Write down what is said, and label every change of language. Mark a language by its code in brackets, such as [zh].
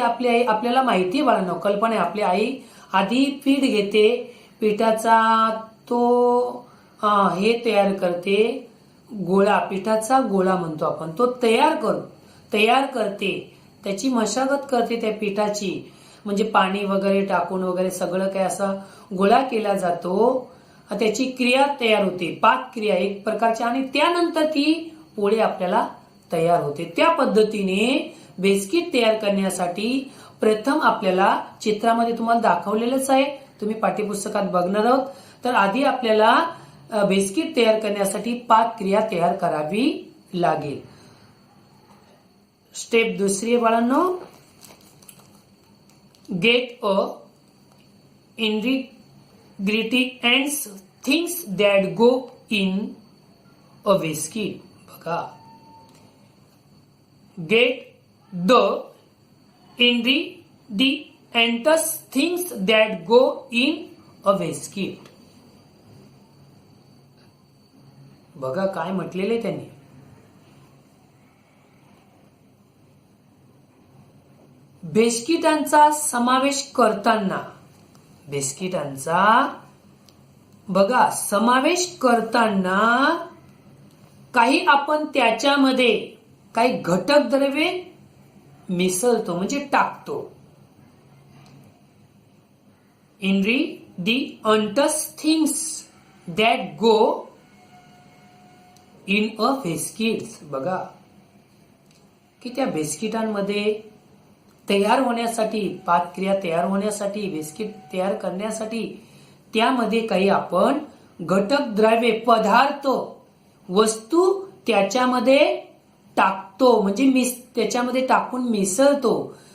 [mr] आपली आई, आपल्याला माहिती आहे बाळांनो, कल्पना आहे. आपली आई आधी पीठ घेते, पिठाचा तो हे तयार करते, गोळा, पिठाचा गोळा म्हणतो आपण, तो तयार करते, त्याची मशागत करते त्या पिठाची, म्हणजे पाणी वगैरे टाकून वगैरे सगळं काय असं गोळा केला जातो, त्याची क्रिया तयार होते, पाकक्रिया एक प्रकारची, आणि त्यानंतर ती पोळी आपल्याला तयार होते. त्या पद्धतीने बिस्किट तयार करण्यासाठी प्रथम आपल्याला, चित्रामध्ये तुम्हाला दाखवलेलंच आहे, तुम्ही पाठ्यपुस्तकात बघणार आहोत, तर आधी आपल्याला बिस्किट तयार करण्यासाठी पाकक्रिया तयार करावी लागेल. स्टेप दुसरी आहे बाळांनो, [en] Get a ingredients things that go in a biscuit. [mr] बघा, [en] get the ingredients things that go in a biscuit. [mr] बघा काय म्हटलेले त्यांनी. बिस्किटांचा समावेश करताना, बिस्किटांचा बघा समावेश करताना काही आपण त्याच्यामध्ये काही घटक द्रव्ये मिसळतो, म्हणजे टाकतो. [en] ingredients things that go in a biscuit. [mr] बघा की त्या बिस्किटांमध्ये तयार होण्यासाठी, पाकक्रिया तयार होण्यासाठी, बिस्किट तयार करण्यासाठी त्यामध्ये काही आपण घटक द्रव्ये, पदार्थ, वस्तू त्याच्यामध्ये टाकतो, म्हणजे त्याच्यामध्ये टाकून मिसळतो.